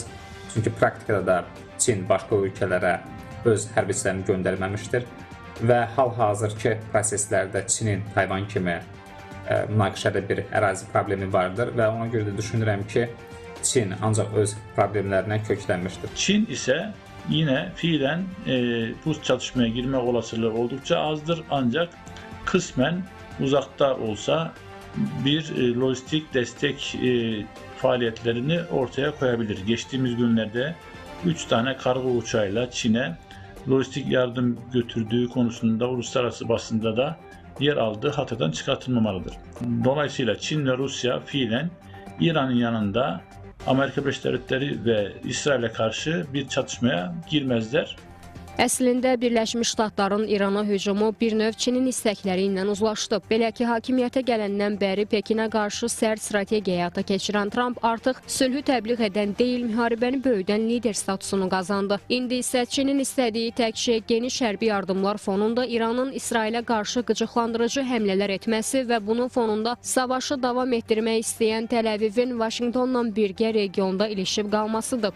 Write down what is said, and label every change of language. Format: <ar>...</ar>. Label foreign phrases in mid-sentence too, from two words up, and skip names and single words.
<az>Çünki praktikada da Çin başqa ölkələrə öz hərbiçilərini göndərməmişdir və hal-hazırki proseslərdə Çinin Tayvan kimi münaqişədə bir ərazi problemi vardır və ona görə də düşünürəm ki, Çin ancaq öz problemlərinə köklənmişdir.</az> <tr>Çin isə yine fiilen bu çatışmaya girme olasılığı oldukça azdır, ancak kısmen uzakta olsa bir lojistik destek faaliyetlerini ortaya koyabilir. Geçtiğimiz günlerde 3 tane kargo uçağıyla Çin'e lojistik yardım götürdüğü konusunda uluslararası basında da yer aldığı hatadan çıkartılmamalıdır. Dolayısıyla Çin ve Rusya fiilen İran'ın yanında Amerika Birleşik Devletleri ve İsrail'e karşı bir çatışmaya girmezler.</tr> <az>Əslində, Birləşmiş Ştatların İrana hücumu bir növ Çinin istəkləri ilə uzlaşdı. Belə ki, hakimiyyətə gələndən bəri Pekinə qarşı sərt strategiya həyata keçirən Trump artıq sülhü təbliğ edən deyil, müharibəni böyüdən lider statusunu qazandı. İndi isə Çinin istədiyi tək şey geniş hərbi yardımlar fonunda İranın İsrailə qarşı qıcıqlandırıcı həmlələr etməsi və bunun fonunda savaşı davam etdirmək istəyən Təl-Əvivin Vaşinqtonla birgə regionda ilişib qalmasıdır.</az>